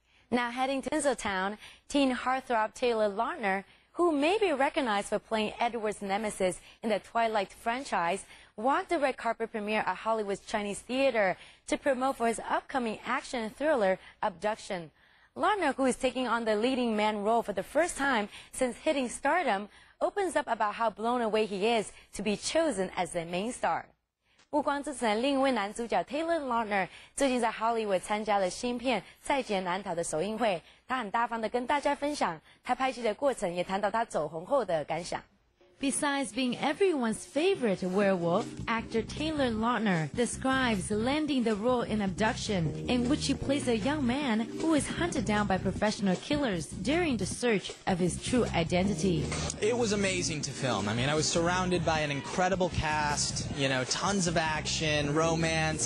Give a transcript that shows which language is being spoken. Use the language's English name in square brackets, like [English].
[English] Now heading to Tinseltown, teen heartthrob Taylor Lautner, who may be recognized for playing Edward's nemesis in the Twilight franchise, walked the red carpet premiere at Hollywood's Chinese Theater to promote for his upcoming action thriller, Abduction. Lautner, who is taking on the leading man role for the first time since hitting stardom, opens up about how blown away he is to be chosen as the main star. [Chinese] 不光之前另一位男主角 Taylor Lautner 最近在 Hollywood 参加了新片《在劫难逃》的首映会，他很大方地跟大家分享他拍戏的过程，也谈到他走红后的感想。 [English] Besides being everyone's favorite werewolf, actor Taylor Lautner describes landing the role in Abduction, in which he plays a young man who is hunted down by professional killers during the search of his true identity. It was amazing to film. I mean, I was surrounded by an incredible cast, tons of action, romance.